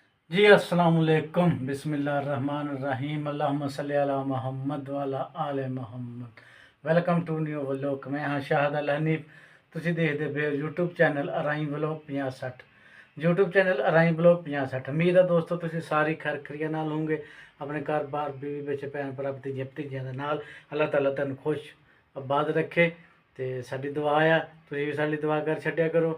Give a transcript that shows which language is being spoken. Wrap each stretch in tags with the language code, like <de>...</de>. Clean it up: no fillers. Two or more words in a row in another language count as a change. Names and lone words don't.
<ar>जी السلام عليكم بسم الله الرحمن الرحيم اللهم صل على محمد وعلى آل محمد.</ar> <en>Welcome to new vlog.</en> <pa>ਮੈਂ ਹਾਂ ਸ਼ਾਹਦ ਅਲ ਹਨੀਫ। ਤੁਸੀਂ ਦੇਖਦੇ ਪਏ ਹੋ YouTube ਚੈਨਲ ਅਰਾਈ ਵਲੋਗ 5060। YouTube ਚੈਨਲ ਅਰਾਈ ਵਲੋਗ 5060। ਉਮੀਦ ਹੈ ਦੋਸਤੋ ਤੁਸੀਂ ਸਾਰੀ ਖੈਰੀਅਤ ਨਾਲ ਹੋਵੋਗੇ, ਆਪਣੇ ਘਰ-ਬਾਰ ਬੀਵੀ ਵਿੱਚ ਭੈਣ ਭਰਾ ਭਤੀਜੇ ਭਤੀਜਿਆਂ ਦੇ ਨਾਲ। ਅੱਲਾਹ ਤਾਲਾ ਤੁਹਾਨੂੰ ਖੁਸ਼ ਆਬਾਦ ਰੱਖੇ ਤੇ ਸਾਡੀ ਦੁਆ ਆ, ਤੁਸੀਂ ਵੀ ਸਾਡੀ ਦੁਆ ਕਰ ਛੱਡਿਆ ਕਰੋ।</pa>